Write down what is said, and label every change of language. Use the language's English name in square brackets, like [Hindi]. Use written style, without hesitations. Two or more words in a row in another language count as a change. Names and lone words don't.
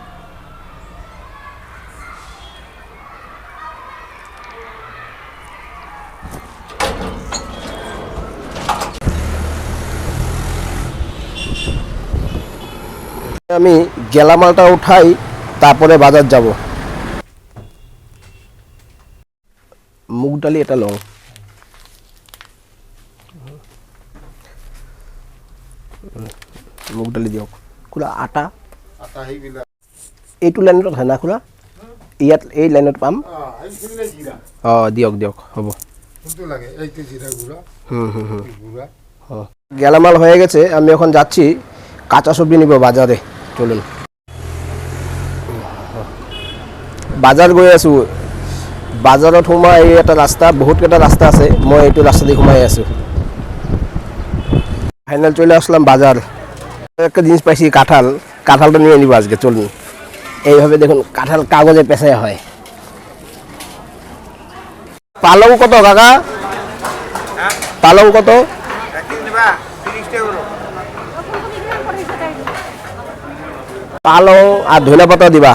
[Bangla] আমি গেলামালটা উঠাই, তারপরে বাজার যাব। [Assamese] মুগ ডালি এটা লং, মুগ ডালি দিয়ক। খোলা আটা এইটো লাইনত হয় না খোলা? ইয়াত এই লাইনত পাম? অঁ দিয়ক দিয়ক, হ'ব। [Bangla] গেলামাল হয়ে গেছে, আমি এখন যাচ্ছি কাঁচা সবজি নিব বাজারে। [Assamese] চলুন বাজাৰ গৈ আছোঁ। বাজাৰত সোমাই এই এটা ৰাস্তা, বহুতকেইটা ৰাস্তা আছে, মই এইটো ৰাস্তা দি সোমাই আছোঁ। [Bangla] ফাইনাল চলে আসলাম বাজার। একটা জিনিস পাইছি, কাঁঠাল। কাঁঠালটা নিয়ে নিব আজকে, চলুন। এইভাবে দেখুন কাঁঠাল কাগজে পেঁচাই হয়। পালং কত কাকা? পালং কত? পালং আর ধনিয়া পাতা দিবা।